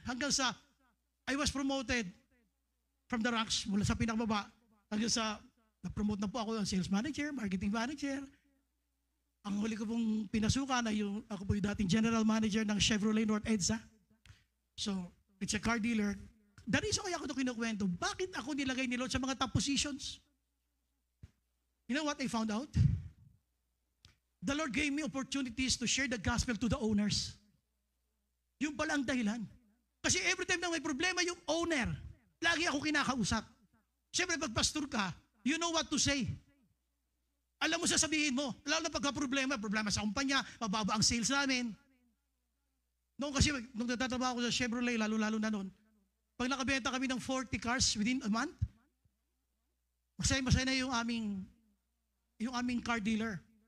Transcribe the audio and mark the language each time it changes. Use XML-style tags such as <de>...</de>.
<tl>Hanggang sa</tl> <en>I was promoted from the ranks</en> <tl>mula sa pinakababa hanggang sa na-promote na po ako ng sales manager, marketing manager. Ang huli ko pong pinasukan ay ako po yung dating general manager ng Chevrolet North EDSA.</tl> <en>So, it's a car dealer. The reason</en> <tl>kaya ako ito kinukwento, bakit ako nilagay ni Lord sa mga top positions?</tl> <en>You know what I found out? The Lord gave me opportunities to share the gospel to the owners.</en> <tl>Yung pala ang dahilan. Kasi every time na may problema, yung owner, lagi ako kinakausap. Siyempre, pag pastor ka,</tl> <en>you know what to say.</en> <tl>Alam mo sasabihin mo, lalo na pagka-problema sa kumpanya, mababa ang sales namin. Noong kasi, nung nagtatrabaho ko sa Chevrolet, lalo-lalo na noon, pag nakabenta kami ng 40 cars within a month, masaya na yung aming car dealer.</tl>